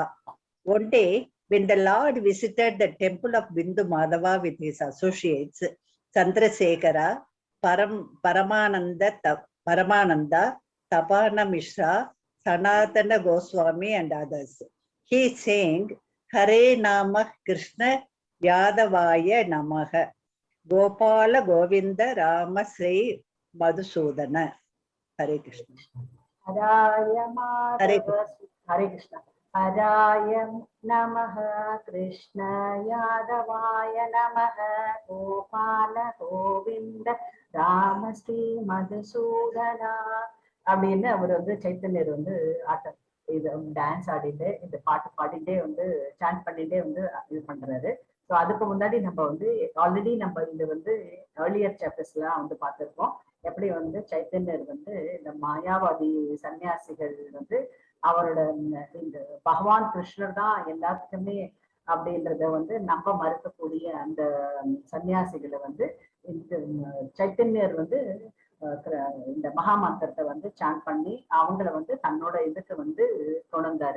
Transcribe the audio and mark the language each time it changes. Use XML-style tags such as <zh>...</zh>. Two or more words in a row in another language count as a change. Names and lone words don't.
<en>One day, when the Lord visited the temple of Bindu Madhava with his associates, Chandrasekhara, Paramananda, Tapana Mishra, Sanatana Goswami, and others, he sang,</en> <sa>हरे कृष्ण यादवाय नमः, गोपाल गोविन्द राम श्री मधुसूदन. हरे कृष्ण. हरे कृष्ण. हरये नमः कृष्ण यादवाय नमः गोपाल गोविन्द राम श्री मधुसूदन.</sa> <ta>அப்படின்னு அவர் வந்து சைத்தன்யர் வந்து இது டான்ஸ் ஆடிட்டு இந்த பாட்டு பாடிட்டே வந்து சாண்ட் பண்ணிட்டே வந்து இது பண்றாரு. ஸோ அதுக்கு முன்னாடி நம்ம வந்து ஆல்ரெடி நம்ம இது வந்து</ta> <en>earlier chaptersலாம்</en> <ta>வந்து பார்த்துருக்கோம். எப்படி வந்து சைத்தன்யர் வந்து இந்த மாயாவாதி சன்னியாசிகள் வந்து அவரோட இந்த பகவான் கிருஷ்ணர் தான் எல்லாத்துக்குமே அப்படின்றத வந்து நம்ப மறுக்கக்கூடிய அந்த சன்னியாசிகளை வந்து இந்த சைத்தன்யர் வந்து இந்த மகா மந்திரத்தை வந்து சாண்ட் பண்ணி அவங்கள வந்து தன்னோட இதுக்கு வந்து கொண்டாரு.</ta>